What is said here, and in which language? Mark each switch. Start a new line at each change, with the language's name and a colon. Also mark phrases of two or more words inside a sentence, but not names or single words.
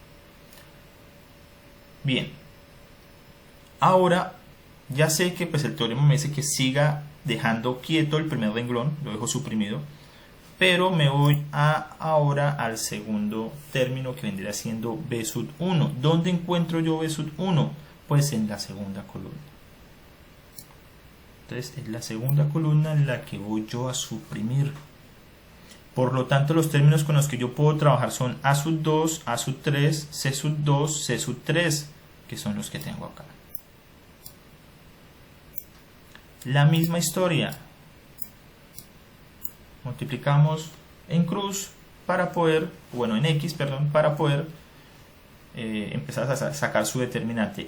Spanish: Bien, ahora ya sé que pues el teorema me dice que siga dejando quieto el primer renglón, lo dejo suprimido, pero me voy ahora al segundo término, que vendría siendo B sub 1. ¿Dónde encuentro yo B sub 1? Pues en la segunda columna. Entonces es la segunda columna en la que voy yo a suprimir. Por lo tanto, los términos con los que yo puedo trabajar son A sub 2, A sub 3, C sub 2, C sub 3, que son los que tengo acá. La misma historia. Multiplicamos en cruz para poder, bueno, en X, perdón, para poder empezar a sacar su determinante.